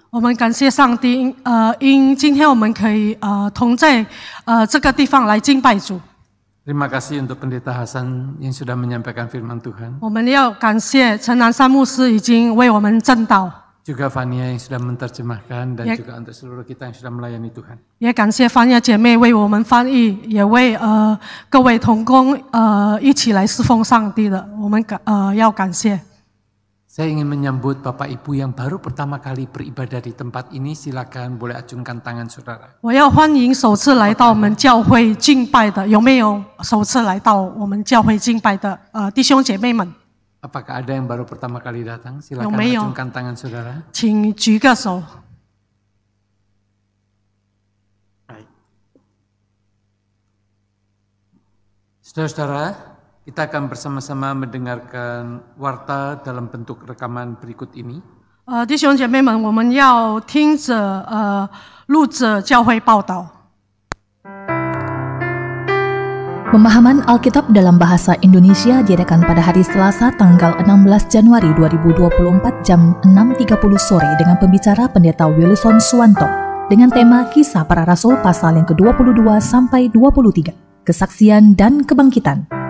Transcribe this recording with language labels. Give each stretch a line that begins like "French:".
Chinese: 我们感谢上帝，因今天我们可以同在这个地方来敬拜主。
Indonesian: Terima kasih untuk Pendeta Hasan yang sudah menyampaikan firman Tuhan.
Chinese: 我们要感谢陈南山牧师已经为我们正道，
Indonesian: Juga Fania yang sudah menerjemahkan dan Ya. juga untuk seluruh kita yang sudah melayani Tuhan.
Chinese: 也感谢方亚姐妹为我们翻译，也为各位同工一起来侍奉上帝的，我们要感谢。
Indonesian: Saya ingin menyambut Bapak Ibu yang baru pertama kali beribadah di tempat ini. Silakan boleh acungkan tangan saudara.
Chinese: 我要欢迎首次来到我们教会敬拜的，有没有首次来到我们教会敬拜的弟兄姐妹们？
Indonesian: Apakah ada yang baru pertama kali datang? Silakan Yomeyo. acungkan tangan saudara.
Chinese: 请举个手。
Indonesian: Saudara-saudara, kita akan bersama-sama mendengarkan warta dalam bentuk rekaman berikut ini.
Chinese: 弟兄姐妹们，我们要听着录着教会报道。
Indonesian: Pemahaman Alkitab dalam bahasa Indonesia diadakan pada hari Selasa tanggal 16 Januari 2024 jam 6.30 sore dengan pembicara Pendeta Wilson Suwanto dengan tema Kisah Para Rasul pasal yang ke-22 sampai 23, Kesaksian dan Kebangkitan.